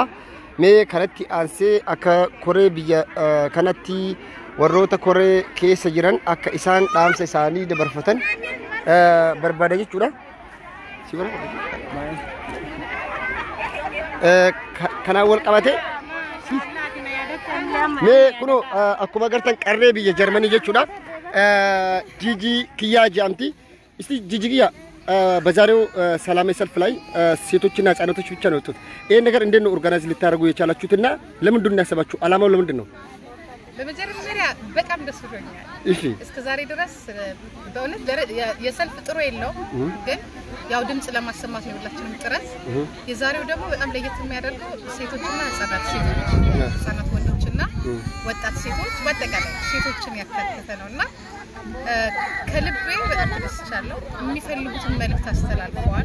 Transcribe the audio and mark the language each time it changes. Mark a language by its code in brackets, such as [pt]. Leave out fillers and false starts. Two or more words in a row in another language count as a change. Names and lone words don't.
[om] Mee kanatti aansee akka koree biyya kanatti warroota koree keessa jiran akka isaan dhaamsa isaanii dabarfatan barbaada jechuudha. Kanaan wal qabate mee kunoo akkuma agartan qarree biyya Jarmanii jechuudha. [am] Jiji Kiyyaa jedhamti. Isti Jiji Kiyyaa በዛሬው ሰላማዊ ሰልፍ ላይ ሴቶችና ህጻናቶች ብቻ ነው የወጡት። ይሄን ነገር እንዴት ነው ኦርጋናይዝ ልታደርጉ የቻላችሁትና ለምንድን ነው ያሰባችሁ? አላማው ለምንድን ነው? በመጀመሪያ በጣም ደስ ብሎኛል እሺ እስከ ዛሬ ድረስ በእውነት የሰልፍ ጥሩ የለው ግን ያው ድምጽ ለማሰማት ነው ሁላችንም ጥረት የዛሬው ደግሞ በጣም ለየት የሚያደርገው ሴቶችና ህፃናት ወንዶችና ወጣት ሴቶች በአጠቃላይ ሴቶችን ያካተተ ነውና ከልቤ በጣም ተደስቻለሁ የሚፈልጉትን መልእክት አስተላልፈዋል